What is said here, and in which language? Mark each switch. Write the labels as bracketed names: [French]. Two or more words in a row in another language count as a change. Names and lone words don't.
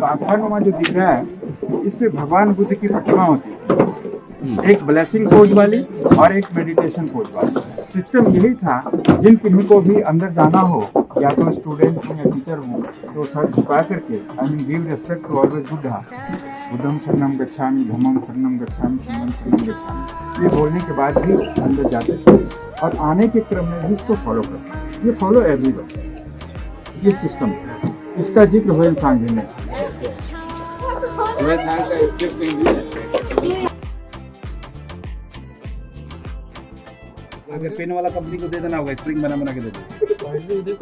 [Hindi] बाघानुमा जो दिख रहा है, इसमें भगवान बुद्ध की प्रतिमा होती है, एक [English] blessing pose [Hindi] वाली और एक [English] meditation pose [Hindi] वाली। सिस्टम यही था, जिन किन्हीं को भी अंदर जाना हो, या तो स्टूडेंट हो या टीचर हो, तो सर झुका करके [English] I mean give respect to always Buddha, [Pali] बुद्धम शरणम गच्छामि, धम्मम शरणम गच्छामि, संघम शरणम गच्छामि, [Hindi] ये बोलने के बाद भी अंदर जाते थे, और आने के क्रम में भी इसको फॉलो करते। ये [English] follow everyone, [Hindi] ये सिस्टम है। इसका जिक्र हुए सांग जी ने। अगर पेन वाला कंपनी को दे देना होगा, स्प्रिंग बना के दे दो।